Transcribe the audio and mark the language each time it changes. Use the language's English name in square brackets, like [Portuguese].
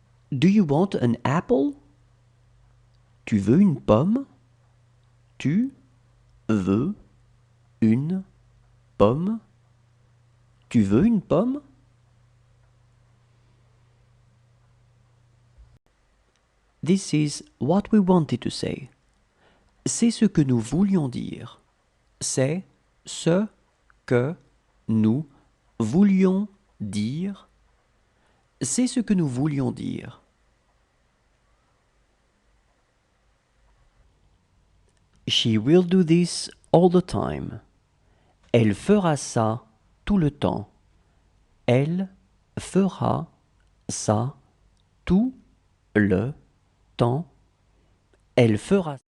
[English] Do you want an apple? [French] Tu veux une pomme? Tu veux une pomme? Tu veux une pomme? [English] This is what we wanted to say. [French] C'est ce que nous voulions dire. C'est ce que nous voulions dire. C'est ce que nous voulions dire. [English] She will do this all the time. [French] Elle fera ça tout le temps. Elle fera ça tout le temps. Elle fera